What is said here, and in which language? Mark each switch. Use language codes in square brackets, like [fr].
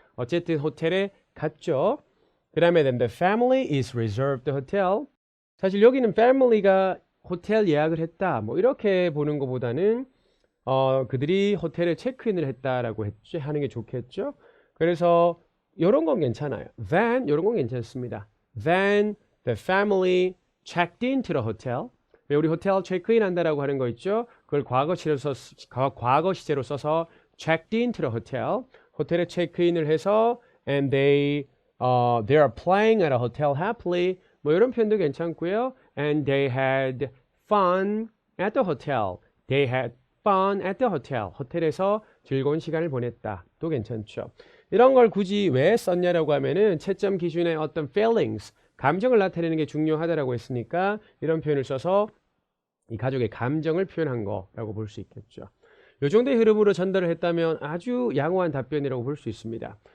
[ko] 어쨌든 호텔에 갔죠. 그 다음에 [en] then the family is reserved the hotel [ko] 사실 여기는 family가 호텔 예약을 했다 뭐 이렇게 보는 것보다는 그들이 호텔에 체크인을 했다라고 하는 게 좋겠죠. 그래서 이런 건 괜찮아요. Then 이런 건 괜찮습니다. [en] Then the family checked into the hotel. [ko] 왜 우리 호텔 체크인 한다라고 하는 거 있죠? 그걸 과거 시제로 써서 [en] checked into the hotel. [ko] 호텔에 체크인을 해서 [en] and they are playing at a hotel happily. [ko] 뭐 이런 표현도 괜찮고요. [en] And they had fun at the hotel. They had fun at the hotel. [ko] 호텔에서 즐거운 시간을 보냈다. 또 괜찮죠. 이런 걸 굳이 왜 썼냐라고 하면은 채점 기준의 어떤 feelings, 감정을 나타내는 게 중요하다라고 했으니까 이런 표현을 써서 이 가족의 감정을 표현한 거라고 볼 수 있겠죠. 이 정도의 흐름으로 전달을 했다면 아주 양호한 답변이라고 볼 수 있습니다.